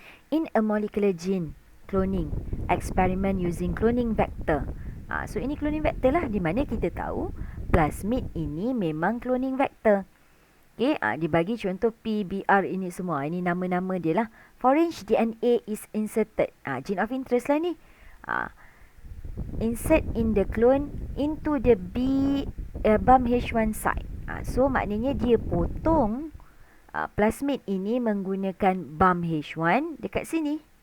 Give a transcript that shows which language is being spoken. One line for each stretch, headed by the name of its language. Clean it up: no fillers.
English: In a molecular gene cloning experiment using cloning vector.
Malay: So ini cloning vector lah, di mana kita tahu plasmid ini memang cloning vector. Okay, dibagi contoh PBR ini semua. Ini nama-nama dia lah.
English: Foreign DNA is inserted. Gene of interest
Malay: lah ni.
English: Insert in the clone into the BAMH1 site.
Malay: So maknanya dia potong plasmid ini menggunakan BAMH1 dekat sini.